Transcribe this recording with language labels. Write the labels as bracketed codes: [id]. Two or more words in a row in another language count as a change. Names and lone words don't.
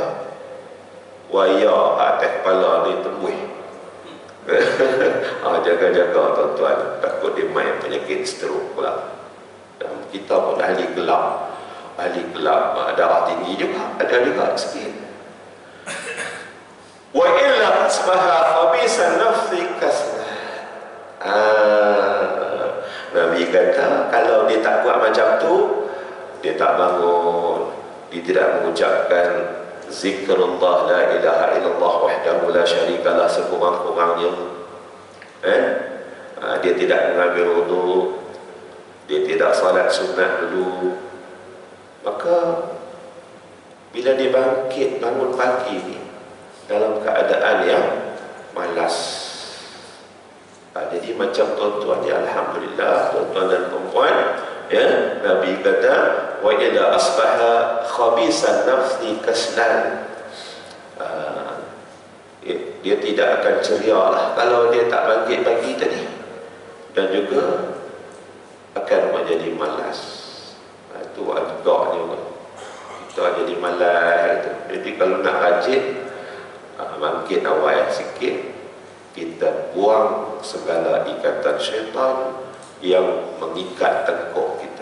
[ms] Wayar atas kepala ni tembus. Jaga-jaga tuan-tuan, takut dia main penyakit stroke pula. Dan kita pun ahli gelap, darah tinggi juga, ada juga sikit. [ar] وإلا أصبح خبيثا النفس كسلان. [ms] Nabi kata, kalau dia tak buat macam tu, dia tak bangun, dia tidak mengucapkan zikrullah [ar] la ilaha illallah wahdahu la syarikalah [ms] sekurang-kurangnya, dia tidak mengambil wudu, dia tidak salat sunat dulu, maka bila dia bangkit bangun pagi ni dalam keadaan yang malas. Jadi macam tuan-tuan ya, alhamdulillah tuan-tuan dan perempuan, Nabi kata [ar] wa idza asbaha khabisan nafsi kaslan. [ms] Dia tidak akan ceria lah kalau dia tak bangkit pagi tadi, dan juga akan menjadi malas. Itu agaknya kita jadi malas itu. Jadi kalau nak rajin bangkit awal sikit, kita buang segala ikatan syaitan yang mengikat tengkuk kita.